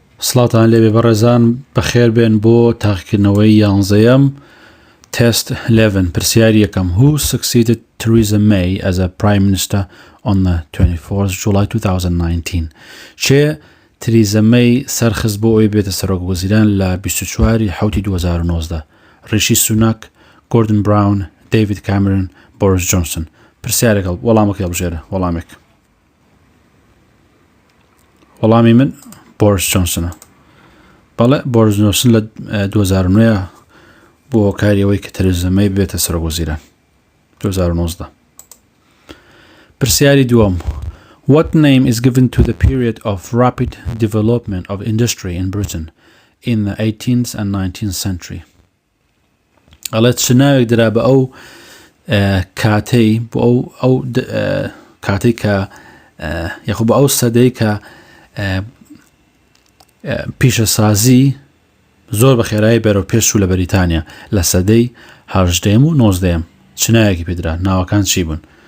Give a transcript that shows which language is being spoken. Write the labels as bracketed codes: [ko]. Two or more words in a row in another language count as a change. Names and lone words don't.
[ckb] سڵاتان لێبێ بەڕێزان بەخێر بێن بۆ تاقیکردنەوەی یانزەیەم Test 11 پرسیاری یەکەم [en] Who succeeded Theresa May as a Prime Minister on the 24th July 2019 [ckb] چێ تریزە مەی سەرخست بۆ ئەوەی بێتە سەرۆکوەزیران لە 24 حوتی 2019 ڕیشی سوناک گۆردن براون دەیڤید کامێرۆن بۆریس جۆنسن پرسیارێکە وەڵامەکە هەڵبژێرە وەڵامی من بۆریس جۆنسنە بەڵێ بۆریس جۆنسن لە 2009 بۆ کاریەوەی کە تریزە مەی بێتە سەرۆکوەزیران 2019 پرسیاری دووەم [en] What name is given to the period of rapid development of industry in Britain in the 18th and 19th century? [ckb] ئەڵێت چ ناوێک درا بە ئەو کاتەی بۆ ئەو کاتەی کە یاخۆ بە ئەو سەدەی کە پیشەسازی زۆر بە خێرایی بەرەو پێش و لە بەریتانیا لە سەدەی 18م و 19م چ ناوێکی پێدرا ناوەکان چی بوون؟